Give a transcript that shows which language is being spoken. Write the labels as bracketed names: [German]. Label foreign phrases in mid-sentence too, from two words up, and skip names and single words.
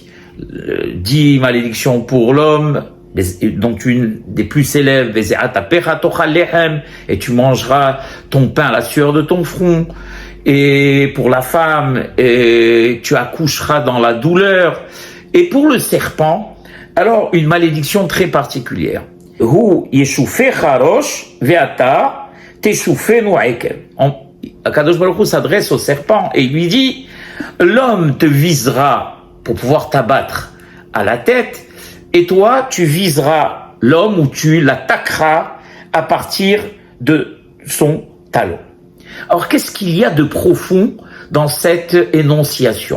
[French] 10 malédictions pour l'homme, dont une des plus célèbres, et tu mangeras ton pain à la sueur de ton front. Et pour la femme, tu accoucheras dans la douleur. Et pour le serpent, alors une malédiction très particulière. [Hebrew] הוא ישופך ראש ואתה תשופנו עקב. [French] Akadosh Baruch Hu s'adresse au serpent et il lui dit: l'homme te visera pour pouvoir t'abattre à la tête, et toi tu viseras l'homme, ou tu l'attaqueras à partir de son talon. Alors qu'est-ce qu'il y a de profond dans cette énonciation?